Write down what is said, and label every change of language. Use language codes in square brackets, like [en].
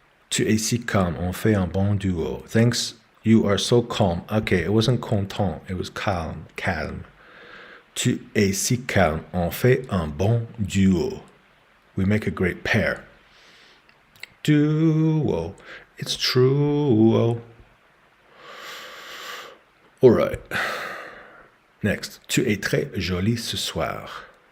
[fr] Tu es si calme, on fait un bon duo. [en] Thanks, you are so calm. Okay, it wasn't content, it was calme, calme. [fr] Tu es si calme, on fait un bon duo. [en] We make a great pair. Duo, it's true. All right. Next, [fr] tu es très jolie ce soir.